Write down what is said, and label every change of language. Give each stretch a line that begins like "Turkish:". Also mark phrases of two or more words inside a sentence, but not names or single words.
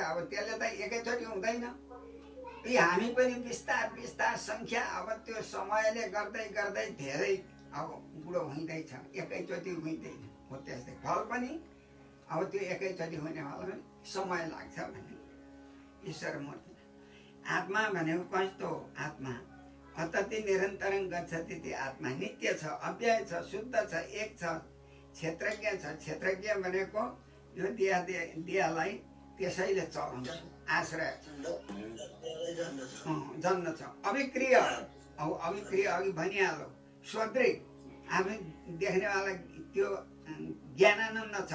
Nepali: अब त्यसले त एकैचोटि हुँदैन। यी हामी पनि बिस्तार बिस्तार सङ्ख्या, अब त्यो समयले गर्दै गर्दै धेरै अब बुढो हुँदैछ, एकैचोटि हुँदैन। हो त्यस्तै फल पनि अब त्यो एकैचोटि हुनेवाला पनि समय लाग्छ भने ईश्वर मूर्ति। आत्मा भनेको कस्तो हो?
Sanskrit: आत्मा अतति निरन्तरं गच्छति।
Nepali: ती आत्मा नित्य छ, अव्यय छ, शुद्ध छ, एक छ, क्षेत्रज्ञ छ। क्षेत्रज्ञ भनेको यो देहलाई त्यसैले चलाउँछ, आश्रय जन्म छ। अभिक्रिय, अब अभिक्रिय अघि भनिहाल्यो, स्वदृक आफै देख्नेवाला त्यो ज्ञानानन्द छ।